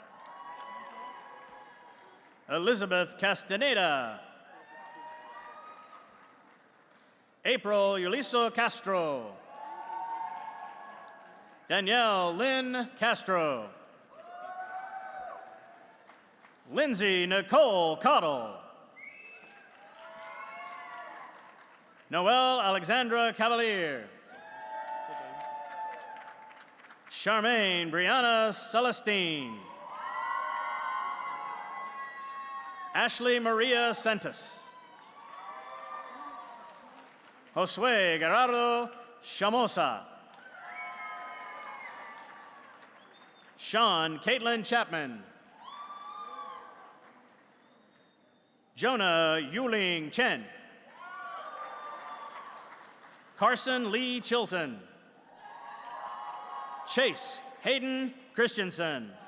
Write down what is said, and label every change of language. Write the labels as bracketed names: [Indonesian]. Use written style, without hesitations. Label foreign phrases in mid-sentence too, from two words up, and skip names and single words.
[English] Elizabeth Castaneda. April Uliso Castro. Danielle Lynn Castro. Lindsay Nicole Cottle. Noelle Alexandra Cavalier. Charmaine Brianna Celestine. Ashley Maria Santos. Josue Gerardo Chamosa. Sean Caitlin Chapman. Jonah Yuling Chen. Carson Lee Chilton. Chase Hayden Christensen.